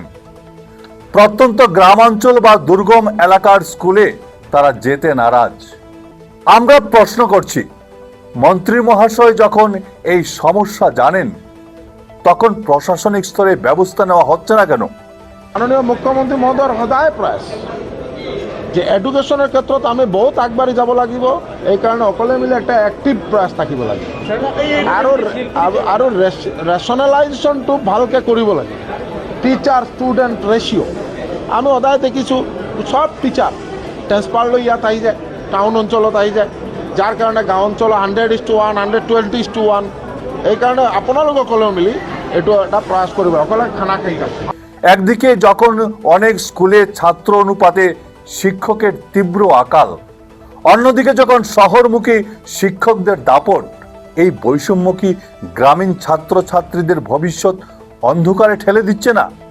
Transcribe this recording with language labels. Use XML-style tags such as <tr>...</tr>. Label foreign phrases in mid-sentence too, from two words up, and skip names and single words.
<bn>প্রত্যন্ত গ্রামাঞ্চল বা দুর্গম এলাকার স্কুলে তারা যেতে নারাজ। আমরা প্রশ্ন করছি, মন্ত্রী মহাশয় যখন এই সমস্যা জানেন, তখন প্রশাসনিক স্তরে ব্যবস্থা নেওয়া হচ্ছে না কেন?</bn> <as>মাননীয় মুখ্যমন্ত্রী মহোদয়ৰ সদায় প্ৰয়াস যে এডুকেশ্যনৰ ক্ষেত্ৰত আমি বহুত আগবাঢ়ি যাব লাগিব। এইকাৰণে সকলোৱে মিলি একটা এক্টিভ প্ৰয়াস থাকিব লাগিব আৰু ৰেচনেলাইজেশ্যনটো ভালকৈ কৰিব লাগে।</as> <en>teacher student ratio'</en> <as>আমি সদায় দেখিছোঁ, সব</as> <en>teacher transfer</en> <as>লৈ ইয়াত আহি যায়, টাউন অঞ্চলত আহি যায়, যাৰ কাৰণে গাঁও অঞ্চলত 100:1, 120:1। এইকাৰণে আপোনালোকে সকলোৱে মিলি এইটো এটা প্ৰয়াস কৰিব, সকলোৱে খানা খাই যাব।</as> <bn>একদিকে যখন অনেক স্কুলে ছাত্র অনুপাতে শিক্ষকের তীব্র আকাল, অন্যদিকে যখন শহরমুখী শিক্ষকদের দাপট, এই বৈষম্য কি গ্রামীণ ছাত্রছাত্রীদের ভবিষ্যৎ অন্ধকারে ঠেলে দিচ্ছে না?</bn>